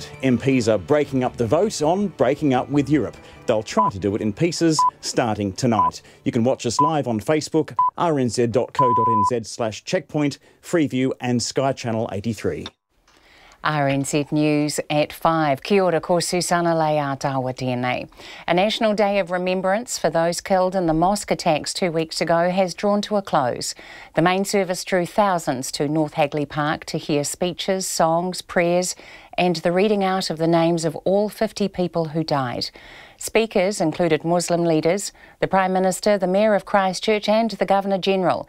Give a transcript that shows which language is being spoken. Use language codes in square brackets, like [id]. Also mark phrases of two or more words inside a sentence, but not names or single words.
[en] MPs are breaking up the vote on breaking up with Europe. They'll try to do it in pieces starting tonight. You can watch us live on Facebook, rnz.co.nz/checkpoint, Freeview and Sky Channel 83. RNZ News at 5. [mi] Kia ora, ko Susana Leia Tawa tēnei. [en] A National Day of Remembrance for those killed in the mosque attacks 2 weeks ago has drawn to a close. The main service drew thousands to North Hagley Park to hear speeches, songs, prayers and the reading out of the names of all 50 people who died. Speakers included Muslim leaders, the Prime Minister, the Mayor of Christchurch and the Governor-General.